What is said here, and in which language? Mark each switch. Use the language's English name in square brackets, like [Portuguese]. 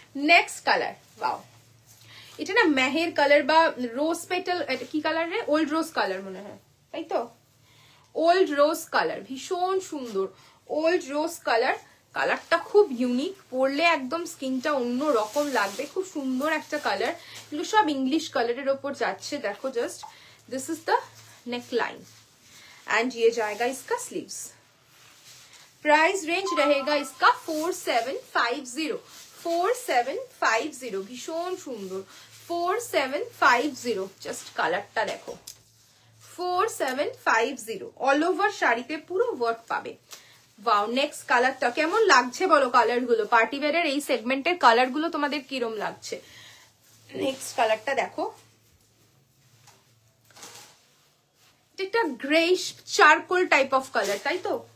[Bangla] Next colour, wow, এটা না Meher colour বা রোজ পেটাল, এটা কি কালার রে? ওল্ড রোজ কালার মনে হয়, তাই তো? ওল্ড রোজ কালার, ভীষণ সুন্দর ওল্ড রোজ কালার। কালারটা খুব ইউনিক, পরলে একদম স্কিনটা অন্য রকম লাগবে, খুব সুন্দর একটা কালার। এগুলো সব ইংলিশ কালারের ওপর যাচ্ছে, দেখো just. [English] this is the neck line, [Hindi] and ये जाएगा इसका स्लीव्स। प्राइस रेंज रहेगा इसका 4750, 4750, भीषण सुंदर 4750। [Bangla] जस्ट কালারটা দেখো, 4750, অল ওভার শাড়িতে পুরো ওয়ার্ক পাবে। ওয়াও, নেক্সট কালারটা কেমন লাগছে বলো? কালার গুলো পার্টি ওয়্যারের এই সেগমেন্টের কালার গুলো তোমাদের কিরম লাগছে? নেক্সট কালারটা দেখো, একটা greyish charcoal type of colour, তাই তো?